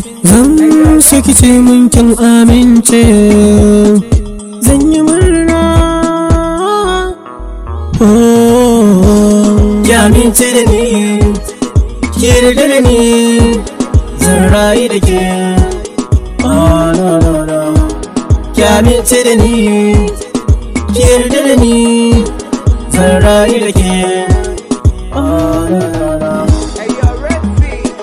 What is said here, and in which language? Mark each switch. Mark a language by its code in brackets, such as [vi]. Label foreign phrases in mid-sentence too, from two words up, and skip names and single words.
[ha] Zan so ki ce mun kin amince, zan yi murna. Oh, ki amince da ni, ki yarda da ni, zan rayu da ke. [en] Ah, no, no, no. [ha] Ki amince da ni, ki yarda da ni, zan rayu da ke. [en] Ah, no, no, no. Hey, yo, Red Sea.